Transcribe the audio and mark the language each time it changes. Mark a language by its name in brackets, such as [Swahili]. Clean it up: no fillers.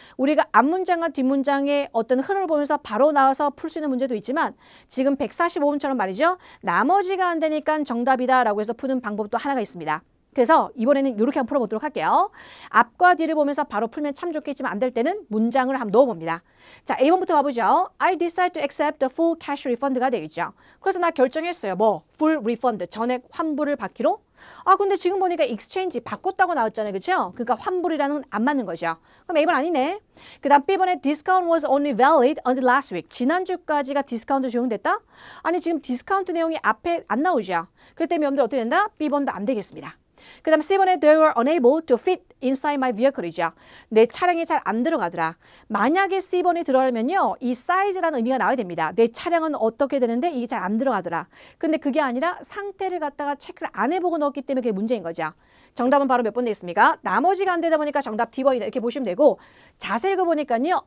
[Korean] 우리가 앞문장과 뒷문장의 어떤 흐름을 보면서 바로 나와서 풀 수 있는 문제도 있지만 지금 145번처럼 말이죠. 나머지가 안 되니까 정답이다라고 해서 푸는 방법도 하나가 있습니다. 그래서 이번에는 이렇게 한번 풀어보도록 할게요. 앞과 뒤를 보면서 바로 풀면 참 좋겠지만 안 될 때는 문장을 한번 넣어봅니다. 자, A번부터 가보죠. [English] I decide to accept the full cash refund가 [Korean] 되겠죠. 그래서 나 결정했어요. 뭐? [English] full refund, [Korean] 전액 환불을 받기로? 아, 근데 지금 보니까 exchange 바꿨다고 나왔잖아요. 그렇죠? 그러니까 환불이라는 건 안 맞는 거죠. 그럼 A번 아니네. 그 다음 B번에 [English] discount was only valid until last week. [Korean] 지난주까지가 디스카운트 적용됐다? 아니, 지금 디스카운트 내용이 앞에 안 나오죠. 그렇기 때문에 여러분들 어떻게 된다? B번도 안 되겠습니다. 그 다음 C번에 [English] they were unable to fit inside my vehicle이죠. [Korean] 내 차량에 잘 안 들어가더라. 만약에 C번이 들어가면요. 이 size라는 의미가 나와야 됩니다. 내 차량은 어떻게 되는데 이게 잘 안 들어가더라. 근데 그게 아니라 상태를 갖다가 체크를 안 해보고 넣었기 때문에 그게 문제인 거죠. 정답은 바로 몇 번 되겠습니까? 나머지가 안 되다 보니까 정답 D번이다. 이렇게 보시면 되고 자세히 읽어보니까요.